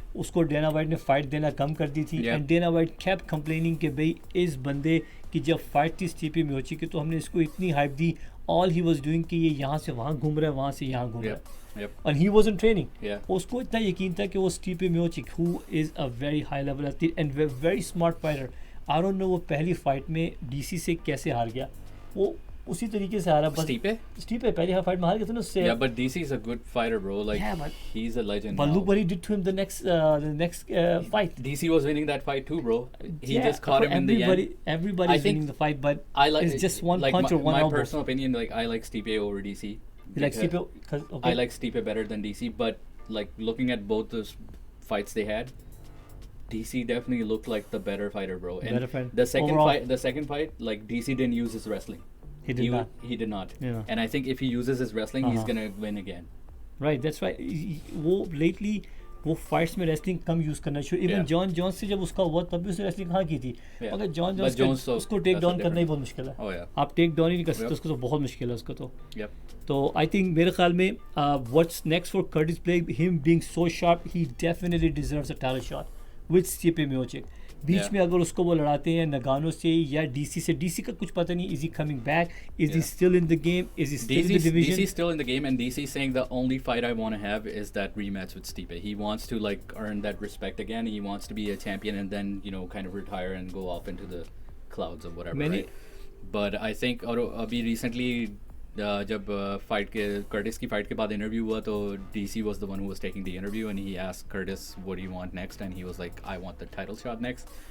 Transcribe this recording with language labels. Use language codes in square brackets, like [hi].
[hi] उसको Dana white ने fight देना कम कर दी थी and Dana white [en] kept complaining [hi] कि भाई इस बंदे की जब फाइट थी स्टीपे मियोचिक की तो हमने इसको इतनी hype the, [en] all he was doing [hi] कि ये यहाँ से वहाँ घूम रहा है, वहाँ से यहाँ घूम रहा है, [en] and he wasn't training. [hi] उसको इतना यकीन था कि वो स्टीपे मियोचिक [en] who is a very high level athlete and very smart fighter, I don't know [hi] वो पहली फाइट में डीसी से कैसे हार गया, वो उसी तरीके से हारा. बस स्टीपे पहली फाइट में हार गया था ना उससे. [en] Yeah, but DC is a good fighter, bro. Like he's a legend. But look what he did to him the next fight. DC was winning that fight too, bro. He just caught him in the end. Everybody's winning the fight, but it's just one punch or one elbow. My personal opinion, like I like Stipe over DC. You like Stipe? Okay. I like Stipe better than DC, but like looking at both those fights they had, DC definitely looked like the better fighter, bro. And the second fight, like DC didn't use his wrestling. He did not. Yeah. And I think if he uses his wrestling, he's gonna win again. Right, that's right. [hi] वो [en] lately [hi] वो fights में wrestling कम use करना शुरू. Even Jon Jones से जब उसका हुआ तब भी उसने wrestling कहाँ की थी. अगर जॉन जोन्स उसको take down करना ही बहुत मुश्किल है. आप take down ही नहीं कर सकते उसको, तो बहुत मुश्किल है उसको तो. तो [en] I think [hi] मेरे ख्याल में [en] what's next for Curtis Blaydes, him being so sharp, he definitely deserves a title shot with Stipe Miocic. [hi] बीच में अगर उसको वो लड़ाते हैं नगानो से या डीसी से, डीसी का कुछ पता नहीं, [en] is he coming back, is he still in the game, is he still in the division? DC's still in the game, and DC's saying the only fight I want to have is that rematch with Stipe. He wants to like earn that respect again. He wants to be a champion and then, you know, kind of retire and go off into the clouds or whatever, right? But I think [hi] और अभी recently जब fight के Curtis की fight के बाद interview हुआ तो [en] DC was the one who was taking the interview and he asked Curtis what do you want next, and he was like I want the title shot next.